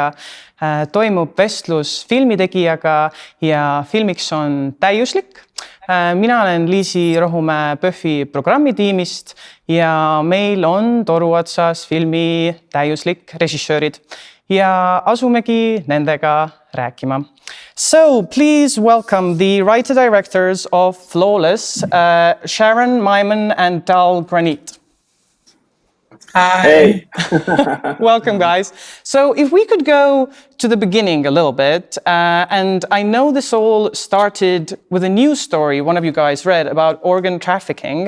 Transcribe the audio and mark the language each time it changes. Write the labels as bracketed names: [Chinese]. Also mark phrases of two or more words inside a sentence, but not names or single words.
[Estonian] Toimub vestlus filmitegijaga ja filmiks on täiuslik. Mina olen Liisi Rohumäe PÖFFi programmitiimist ja meil on toru otsas filmi täiuslik režissöörid ja asumegi nendega rääkima. [English] So please welcome the writer-directors of Flawless, Sharon, Maymon and Granit. Hi. Hey. Welcome, guys. So if we could go to the beginning a little bit, and I know this all started with a news story one of you guys read about organ trafficking.